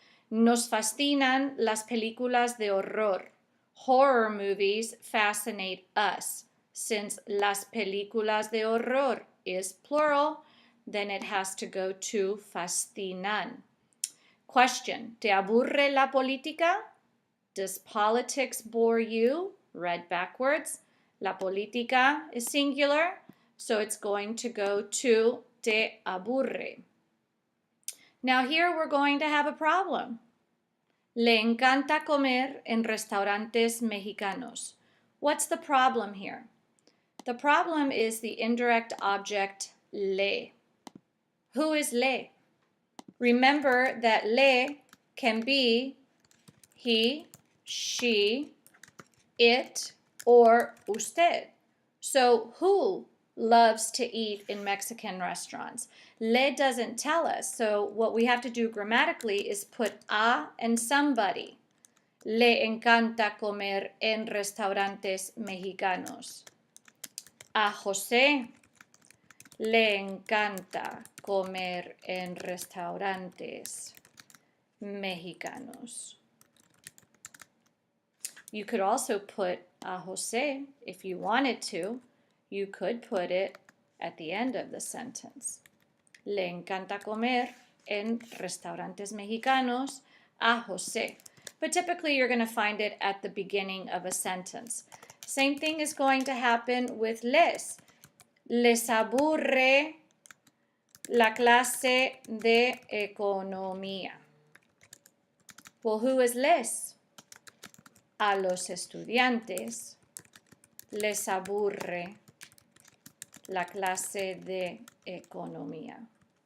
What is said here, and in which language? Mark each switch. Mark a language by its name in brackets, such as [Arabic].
[Spanish] Nos fascinan las películas de horror. [English] Horror movies fascinate us. Since las películas de horror is plural, then it has to go to fascinan. [Spanish] Question, ¿te aburre la política? [English] Does politics bore you? Read backwards. La política is singular, so it's going to go to te aburre. Now here we're going to have a problem. [Spanish] Le encanta comer en restaurantes mexicanos. [English] What's the problem here? The problem is the indirect object le. Who is le? Remember that le can be he, she, it, or usted. So who loves to eat in Mexican restaurants? Le doesn't tell us. So what we have to do grammatically is put a and somebody. [Spanish] Le encanta comer en restaurantes mexicanos. A José le encanta comer en restaurantes mexicanos. [English] You could also put a José if you wanted to. You could put it at the end of the sentence. [Spanish] Le encanta comer en restaurantes mexicanos a José. [English] But typically you're going to find it at the beginning of a sentence. Same thing is going to happen with les. [Spanish] Les aburre la clase de economía. [English] Well, who is les? [Spanish] A los estudiantes les aburre la clase de economía.